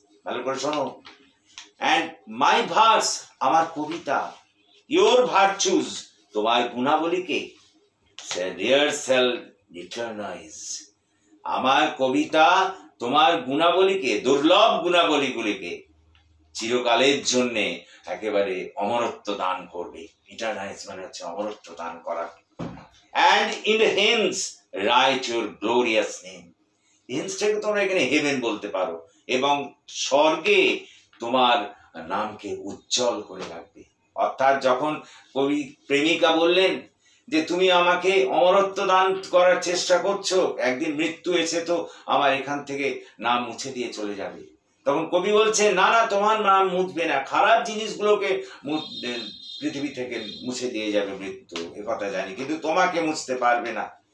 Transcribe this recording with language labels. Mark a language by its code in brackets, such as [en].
[bn] ভালো করে শোনো, [en] and my verse, [bn] আমার কবিতা, [en] your virtues, [bn] তোমার গুণাবলীকে, [en] rare shall eternise, [bn] আমার কবিতা তোমার গুণাবলীকে, দুর্লভ গুণাবলীগুলিকে চিরকালের জন্য একেবারে অমরত্ব দান করবে। ইটারনাইজ মানে হচ্ছে অমরত্ব দান করা। [en] and in the hymns write your glorious name. [bn] হিমসটাকে তোমরা এখানে হেভেন বলতে পারো, এবং স্বর্গে তোমার নামকে উজ্জ্বল করে রাখবে। অর্থাৎ যখন কবি প্রেমিকা বললেন যে তুমি আমাকে অমরত্ব দান করার চেষ্টা করছো, একদিন মৃত্যু এসে তো আমার এখান থেকে নাম মুছে দিয়ে চলে যাবে, তখন কবি বলছে না না, তোমার নাম মুছবে না, খারাপ জিনিসগুলোকে পৃথিবী থেকে মুছে দিয়ে যাবে মৃত্যু, এ কথা জানি, কিন্তু তোমাকে মুছতে পারবে না।